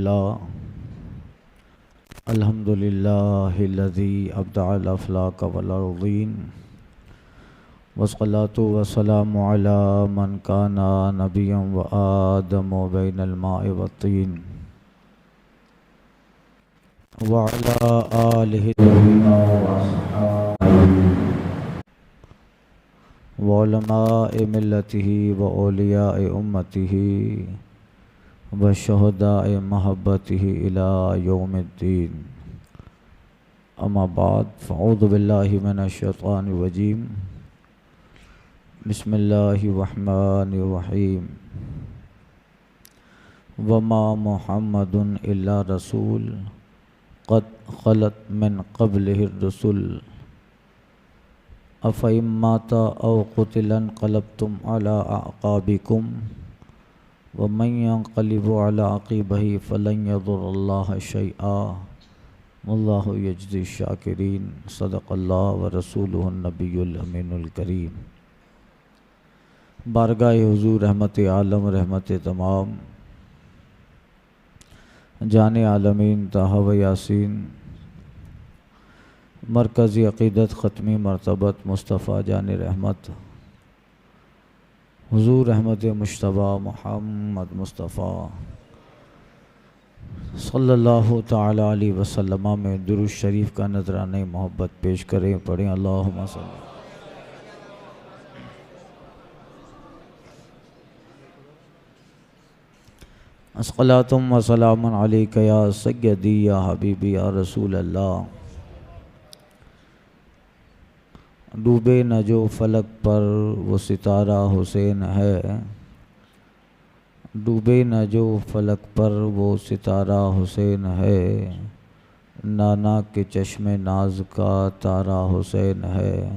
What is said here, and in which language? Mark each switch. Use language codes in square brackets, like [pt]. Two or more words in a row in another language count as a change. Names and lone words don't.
[ar] الحمد لله الذي أبدع الأفلاك والأرضين والصلاة والسلام على من كان نبيا وآدم بين الماء والطين وعلى آله وعلماء ملته وأولياء أمته وشهداء محبته إلى يوم الدين. أما بعد فأعوذ بالله من الشيطان الرجيم. بسم الله الرحمن الرحيم. وما محمد إلا رسول قد خلت من قبله الرسل أفإن مات أو قتل انقلبتم على أعقابكم ومن ينقلب على عقبيه فلن يضر الله شيئا والله يجزي شاكرين. صدق الله ورسوله النبي الأمين الكريم. [ur] بارگاہ حضور رحمت عالم رحمت تمام جان عالمین طٰہٰ و یٰسین مرکزی عقیدت ختمی مرتبت مصطفیٰ جان رحمت حضور رحمت مشتبا محمد مصطفیٰ [ar] صلى الله تعالى عليه وسلم [ur] میں درود شریف کا نذرانے محبت پیش کریں. [ar] पढ़ें اللهم صل. الصلاة وسلام عليك يا سيدي يا حبيبي يا رسول الله. [ur] ڈوبے نہ جو فلک پر وہ ستارہ حسین ہے، ڈوبے نہ جو فلک پر وہ ستارہ حسین ہے، نانا کے چشم ناز کا تارا حسین ہے.